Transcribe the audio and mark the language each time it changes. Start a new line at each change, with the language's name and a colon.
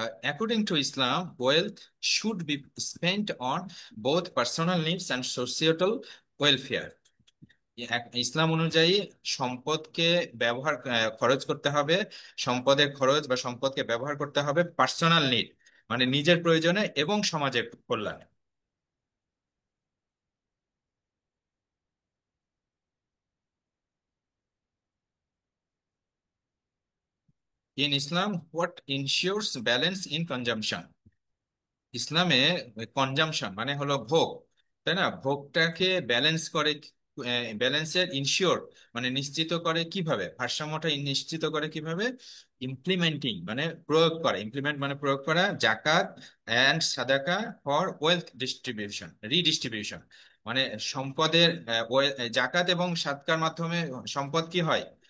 English: According to Islam, wealth should be spent on both personal needs and societal welfare.
Bangla: ইসলাম অনুযায়ী সম্পদকে খরচ করতে হবে, সম্পদের খরচ বা সম্পদকে ব্যবহার করতে হবে
English: personal need,
Bangla: মানে নিজের প্রয়োজনে এবং সমাজের কল্যাণে।
English: In Islam, what ensures balance in consumption?
Bangla: ইসলামে কনজাম্পশন মানে হলো ভোগ, তাই না? ভোগটাকে ব্যালেন্স করে, ব্যালেন্সের ইনশিওর মানে নিশ্চিত করে কিভাবে, ভারসাম্যটা নিশ্চিত করে কিভাবে? ইমপ্লিমেন্টিং মানে প্রয়োগ করা, ইমপ্লিমেন্ট মানে প্রয়োগ করা,
English: জাকাত অ্যান্ড সাদাকা for wealth distribution,
Bangla: রিডিস্ট্রিবিউশন, মানে সম্পদের জাকাত এবং সাদকার মাধ্যমে সম্পদ কি হয়?